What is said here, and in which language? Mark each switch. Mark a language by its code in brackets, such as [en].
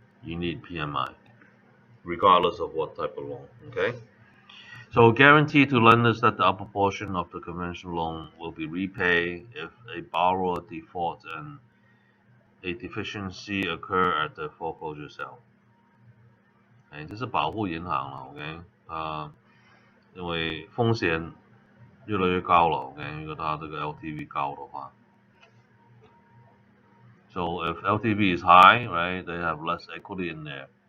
[en] You need PMI, regardless of what type of loan, okay? So guarantee to lenders that the upper portion of the conventional loan will be repaid if a borrower defaults and a deficiency occur at the foreclosure sale。 [zh] 这是保护银行了，OK，因为风险越来越高了，OK，如果它这个 LTV 高的话。 [en] So if LTV is high, right, they have less equity in there.